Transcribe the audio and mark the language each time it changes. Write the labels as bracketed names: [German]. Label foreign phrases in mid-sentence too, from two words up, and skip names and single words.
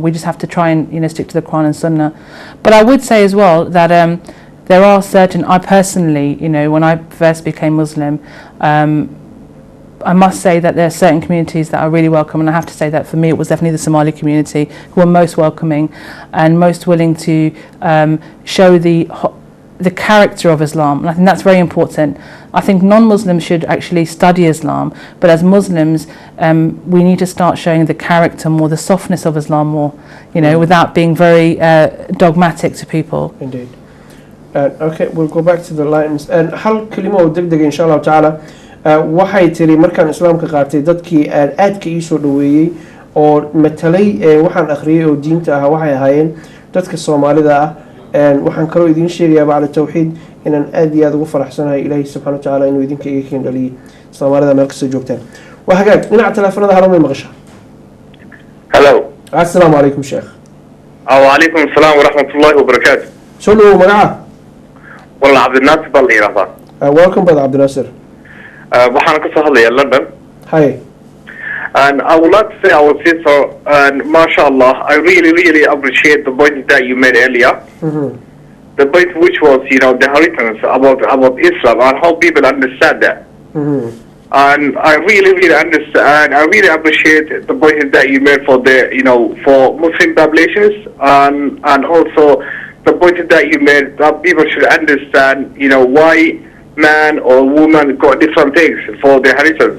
[English] We just have to try and stick to the Quran and Sunnah. But I would say as well that there are certain, I personally, when I first became Muslim, I must say that there are certain communities that are really welcome, and I have to say that for me it was definitely the Somali community who are most welcoming and most willing to show the character of Islam, and I think that's very important. I think non-Muslims should actually study Islam, but as Muslims we need to start showing the character more, the softness of Islam more, without being very dogmatic to people. Indeed. Okay, we'll go back to the lines. [Somali] And hal kelimo oo degdeg [Arabic] إن شاء الله تعالى [Somali] waxay tiri markaan islaamka qaatay dadkii aadka ii soo dhaweeyay oo matalay waxaan akhriyay oo diinta ah waxay ahaayeen dadka Soomaalida ah. waxaan kaloo idin sheegayaa bacda tawxiid inaan aad iyo aad ugu faraxsanahay Ilaahay [Arabic] سبحانه وتعالى [Somali] inuu idinka iga keen dhaliyay Soomaalida meel kasta joogtaan. waa hagaag dhinaca telefoonada halo may maqashaa? [English] Hello. [Arabic] السلام عليكم شيخ. وعليكم السلام ورحمة الله وبركاته. [Somali] soo dhawow magaca? [Arabic] والله عبد الناصر بالإيران. [English] Welcome brother عبد الناصر. [Somali] waxaan ka soo hadlayaa London. [English] Hi. And I would like to say our sister, and mashallah, I really appreciate the point that you made earlier. The point which was, the inheritance about Islam and how people understand that. And I really understand. I really appreciate the point that you made for the, for Muslim populations, and also the point that you made that people should understand, why man or woman got different things for their inheritance.